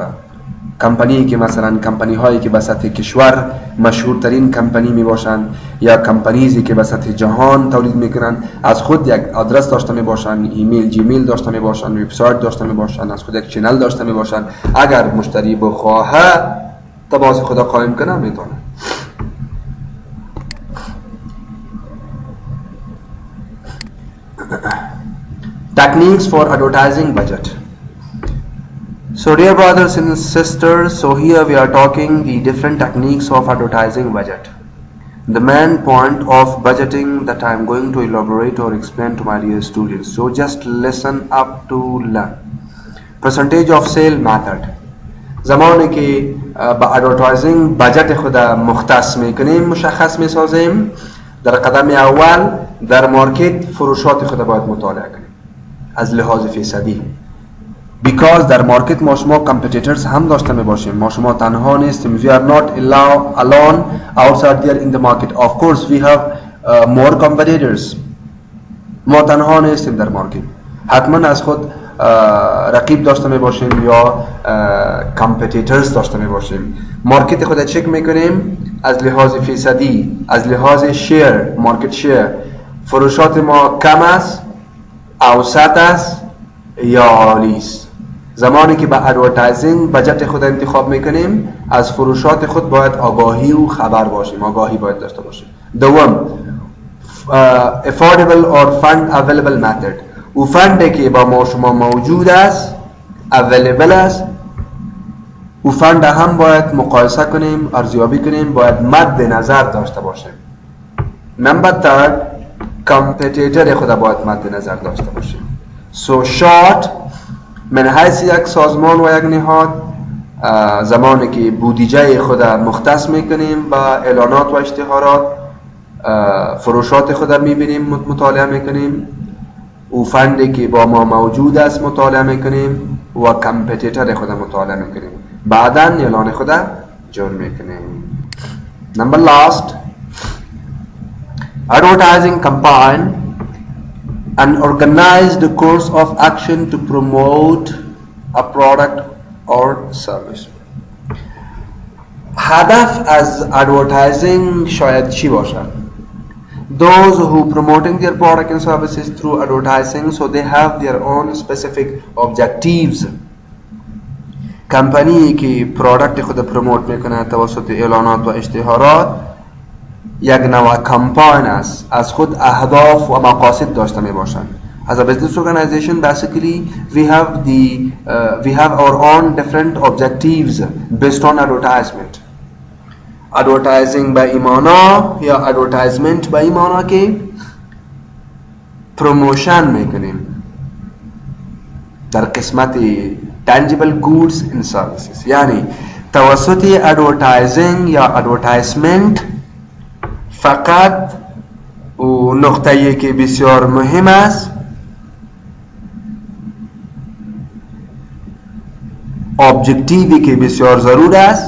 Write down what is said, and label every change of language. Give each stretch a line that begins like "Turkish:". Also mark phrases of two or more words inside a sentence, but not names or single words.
Persian: کمپانی که مثلا کمپانی هایی که به سطح کشور مشهورترین کمپانی می باشند یا کمپانیزی که به سطح جهان تولید میکنن، از خود یک آدرس داشته می باشند، ایمیل، جیمیل داشته می باشند، وبسایت داشته می باشند، از خود یک چنل داشته می باشند. اگر مشتری بخواهد تماس خود قائم کنه میتونه.
English: Techniques for advertising budget. So dear brothers and sisters, so here we are talking the different techniques of advertising budget. The main point of budgeting that I am going to elaborate or explain to my dear students. So just listen up to learn. Percentage of sale method.
Persian: زمانی که با
English: advertising budget
Persian: خود مختص میکنیم، مشخص میسازیم، در قدم اول در مارکت فروشات خود باید مطالعه کنیم از لحاظ فیصدی. Because در مارکت ما شما competitors هم داشته می باشیم، ما شما تنها نیستیم.
English: We are not alone outside there in the market. Of course we have more competitors.
Persian: ما تنها نیستیم در مارکت. حتما از خود رقیب داشته می باشیم یا کامپتیتورز داشته می باشیم. مارکت خود چک میکنیم از لحاظ فیصدی، از لحاظ شیر،
English: market share,
Persian: فروشات ما کم است، اوسط است یا عالی است. زمانی که به
English: advertising budget
Persian: خود انتخاب میکنیم از فروشات خود باید آگاهی و خبر باشیم، آگاهی باید داشته باشیم. دوم
English: affordable or fund available method،
Persian: او فندی که با ما شما موجود است، available است، او فند هم باید مقایسه کنیم، ارزیابی کنیم، باید مد نظر داشته باشیم. نمبر 3 کامپتیتور خود باید مد نظر داشته باشیم.
English: so short
Persian: من حیث یک سازمان و یک نهاد زمانی که بودجه خود مختص میکنیم با اعلانات و اشتهارات، فروشات خود میبینیم، مطالعه میکنیم، او فندی که با ما موجود است مطالعه میکنیم و کامپتیتور خود مطالعه میکنیم، بعدا اعلان خود جور میکنیم.
English: number last advertising campaign an organized course of action to promote a product or service.
Persian: هدف از advertising شاید چی باشد؟
English: Those who promoting their product and services through advertising, so they have their own specific objectives.
Persian: کمپانی که پروداکت خود پروموت میکنه توسط اعلانات و اشتهارات یک نوع کمپاین است، از خود اهداف و مقاصد داشته می باشند.
English: As a business organization, basically we have our own different objectives based on advertisement.
Persian: Advertising به ایمانا یا advertisement به ایمانا که پروموشن میکنیم در قسمت
English: tangible goods and services،
Persian: یعنی توسط advertising یا advertisement فقط و نقطه‌ای که بسیار مهم است objectivی که بسیار ضرور است.